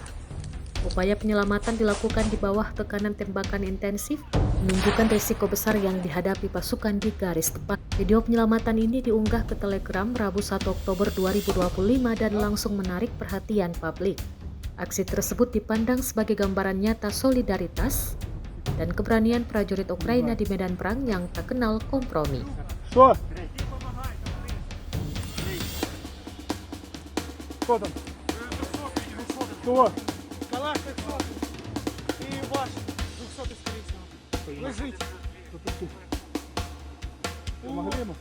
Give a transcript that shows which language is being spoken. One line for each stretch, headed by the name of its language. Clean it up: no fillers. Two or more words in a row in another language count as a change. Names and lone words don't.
Indonesian: Upaya penyelamatan dilakukan di bawah tekanan tembakan intensif, menunjukkan risiko besar yang dihadapi pasukan di garis depan. Video penyelamatan ini diunggah ke Telegram Rabu 1 Oktober 2025 dan langsung menarik perhatian publik. Aksi tersebut dipandang sebagai gambaran nyata solidaritas dan keberanian prajurit Ukraina di medan perang yang tak kenal kompromi.
Russian: Что? Кто там? Кто? Калаш 500 и ваш 200 скорее всего. Лежите. Помогли ему?